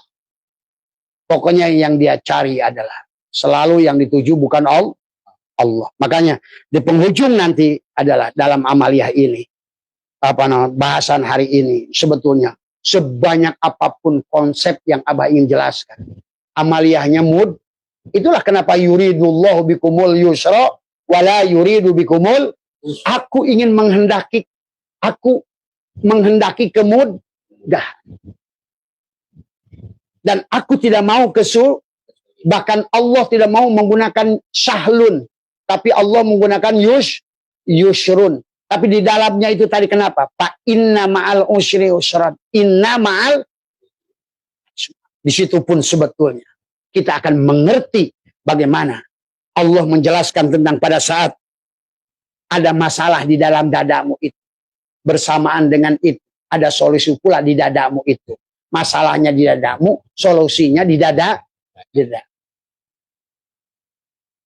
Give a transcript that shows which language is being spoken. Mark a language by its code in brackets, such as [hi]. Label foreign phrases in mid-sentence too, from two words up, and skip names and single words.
[id] Pokoknya yang dia cari adalah selalu yang dituju bukan Allah. Makanya di penghujung nanti adalah dalam amaliyah ini, bahasan hari ini sebetulnya sebanyak apapun konsep yang Abah ingin jelaskan, amaliyahnya itulah kenapa [ar] يريد الله بكم اليسر ولا يريد بكم. [id] Aku menghendaki kemudahan. Dan aku tidak mau bahkan Allah tidak mau menggunakan sahlun, tapi Allah menggunakan yusrun. Tapi di dalamnya itu tadi kenapa? [ar] Pak إن مع العسر يسرا. إن مع. [id] Di situ pun sebetulnya kita akan mengerti bagaimana Allah menjelaskan tentang pada saat ada masalah di dalam dadamu itu. Bersamaan dengan itu ada solusi pula di dadamu itu. Masalahnya di dadamu, solusinya di dada.